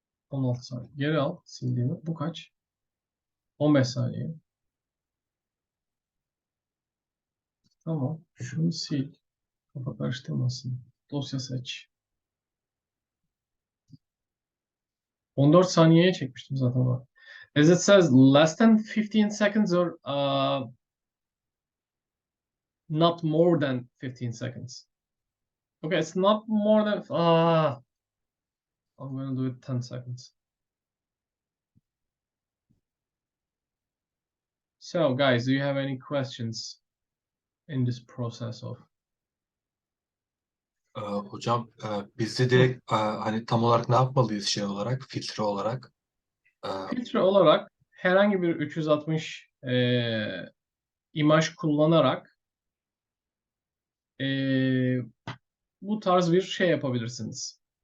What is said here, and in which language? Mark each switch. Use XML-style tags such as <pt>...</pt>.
<tr>...16 saniye. Geri al sildiğimi. Bu kaç? 15 saniye. Tamam. Şunu sil. Kafa karıştırmasın. Dosya seç. 14 saniyeye çekmiştim zaten bak.</tr> <en>As it says less than 15 seconds or not more than 15 seconds. Okay, it's not more than I'm gonna do it 10 seconds. So guys, do you have any questions in this process of?</en> <tr>Hocam biz de direkt hani tam olarak ne yapmalıyız şey olarak, filtre olarak? Filtre olarak herhangi bir 360 imaj kullanarak bu tarz bir şey yapabilirsiniz.</tr>